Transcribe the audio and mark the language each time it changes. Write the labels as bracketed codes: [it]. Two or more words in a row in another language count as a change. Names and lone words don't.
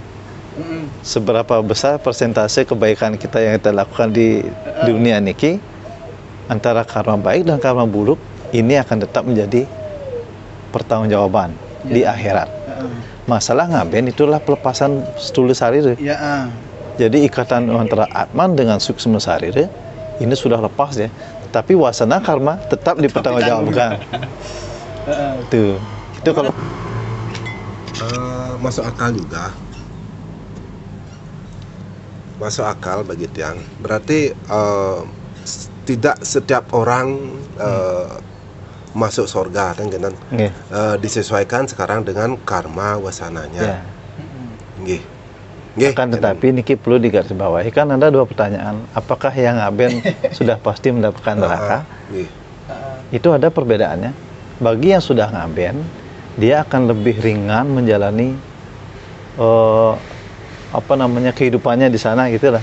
[id] Seberapa besar persentase kebaikan kita yang kita lakukan di dunia niki antara karma baik dan karma buruk ini akan tetap menjadi pertanggungjawaban di akhirat. Masalah ngaben itulah pelepasan stula sarira. Jadi ikatan antara Atman dengan suksma sarira ini sudah lepas ya. Tapi wasana karma tetap dipertanggungjawabkan. Itu kalau masuk akal juga. Masuk akal bagi Tiang. Berarti tidak setiap orang masuk surga kan disesuaikan sekarang dengan karma wasananya. Nggih. Akan tetapi niki perlu digarisbawahi kan ada dua pertanyaan. Apakah yang ngaben sudah pasti mendapatkan neraka? Itu ada perbedaannya. Bagi yang sudah ngaben, dia akan lebih ringan menjalani kehidupannya di sana gitulah.